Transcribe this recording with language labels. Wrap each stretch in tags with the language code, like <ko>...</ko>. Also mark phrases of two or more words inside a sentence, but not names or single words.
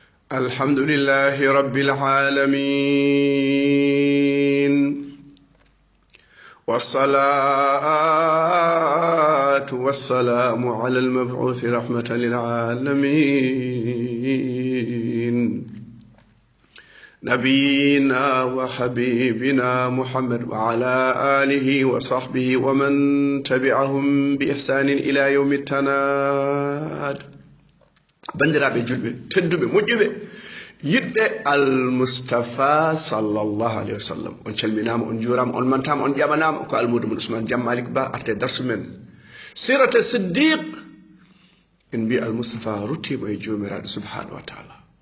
<ar>الحمد لله رب العالمين والصلاة والسلام على المبعوث رحمة للعالمين نبينا وحبيبنا محمد وعلى آله وصحبه ومن تبعهم بإحسان إلى يوم التناد</ar> <ff>bandiraɓe julɓe tedduɓe moƴƴuɓe yiɗɓe almustafa</ff> <ar>صلى الله عليه وسلم</ar> <ff>on calminama on jurama on mantama on ƴamanama ko almudou mum ousmane Diammalik Ba arte darsu men sirate siddiq en mbi almustafa ruttima e jomiraɗo</ff> <ar>سبحانه وتعالى</ar>